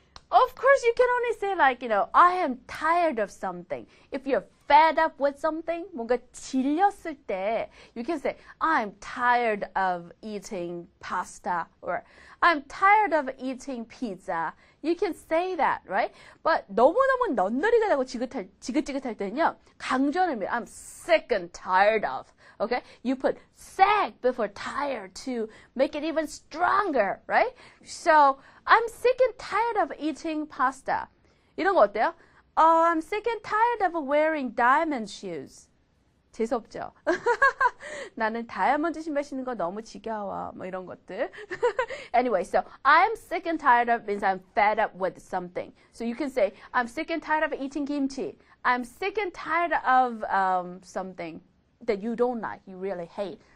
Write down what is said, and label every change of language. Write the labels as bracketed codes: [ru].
[en] Of course, you can only say like, I am tired of something. If you're fed up with something, [ko] 뭔가 질렸을 때, [en] you can say, I'm tired of eating pasta, or I'm tired of eating pizza. You can say that, right? [ko] But 너무너무 넌너리가 나고 지긋지긋할 때는요, 강조하는 의미, [en] I'm sick and tired of. Okay? You put sick before tired to make it even stronger, right? So, I'm sick and tired of eating pasta. [ko] 이런 거 어때요? [en] I'm sick and tired of wearing diamond shoes. [ko] 재수없죠? 나는 다이아몬드 신발 신는 거 너무 지겨워. 뭐 이런 것들. [en] Anyway, so I'm sick and tired of means I'm fed up with something. So you can say, I'm sick and tired of eating kimchi. I'm sick and tired of something that you don't like, you really hate.